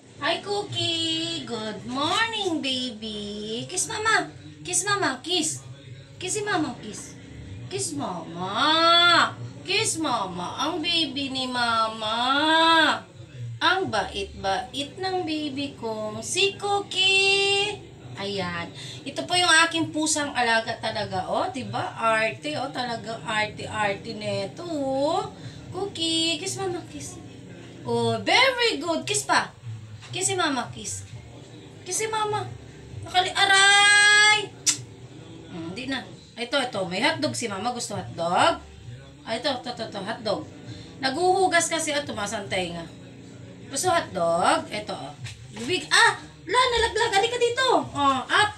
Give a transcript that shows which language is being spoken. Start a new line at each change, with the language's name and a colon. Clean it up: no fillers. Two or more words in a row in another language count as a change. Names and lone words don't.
English: Hi, Cookie! Good morning, baby! Kiss mama! Kiss mama! Kiss!
Filipino: Kiss si mama! Kiss!
English: Kiss mama! Kiss mama!
Filipino: Ang baby ni mama! Ang bait-bait ng baby ko, si Cookie! Ayan. Ito po yung aking pusang alaga talaga. Oh, diba? Arte. Oh, talagang arte-arte neto.
English: Oh. Cookie! Kiss mama! Kiss! Oh, very good! Kiss pa!
Filipino: Kiss si mama, kiss. Kiss si mama. Aray! Hindi na. Ito. May hotdog si mama. Gusto hotdog? Ito, hotdog. Naguhugas kasi at tumasantay nga. Gusto hotdog? Ito, oh. Bibig. Nalaglag. Halika dito. Oh, up.